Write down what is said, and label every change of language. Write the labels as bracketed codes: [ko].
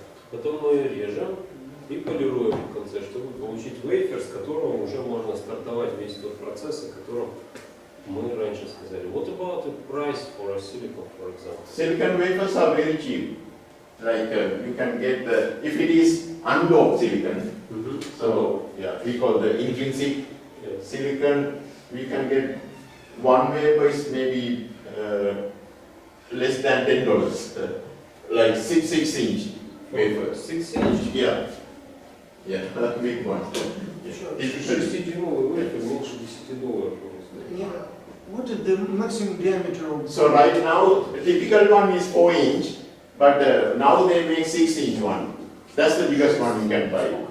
[ru] Потом мы ее режем и полируем в конце, чтобы получить вейфер, с которого уже можно стартовать весь тот процесс, о котором мы раньше сказали. [en] What about the price for a silicon, for example? Silicon wafers are very cheap. Like you can get if it is undoped silicon. So yeah, we call the intrinsic silicon. We can get one wafer is maybe less than $10, like 6-inch wafer. 6-inch? Yeah, big one. [ru] 6-дюймовый вейфер меньше $10. [en] Yeah. What is the maximum diameter of? So right now, the typical one is 4-inch, but now they make 6-inch one. That's the biggest one you can buy.